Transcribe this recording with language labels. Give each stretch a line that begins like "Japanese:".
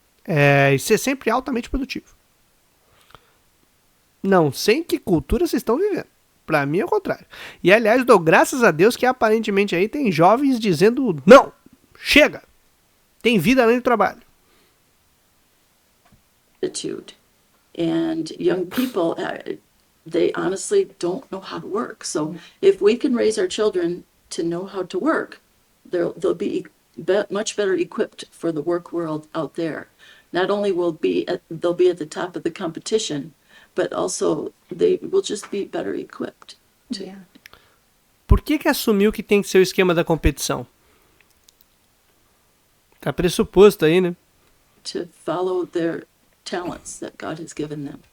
Portuguese: E ser sempre altamente produtivo. Não sei em que cultura vocês estão vivendo. Pra mim é o contrário. E aliás, dou graças a Deus que aparentemente aí tem jovens dizendo não, chega, tem vida além do trabalho.
English: And young people, they honestly don't know how to work. So if we can raise our children to know how to work, they'll be much better equipped for the work world out there. Not only they'll be at the top of the competition, but also they will just be better equipped.
Portuguese: Por que assumiu que tem que ser o esquema da competição? Tá pressuposto aí, né?
English: to follow their talents that God has given them.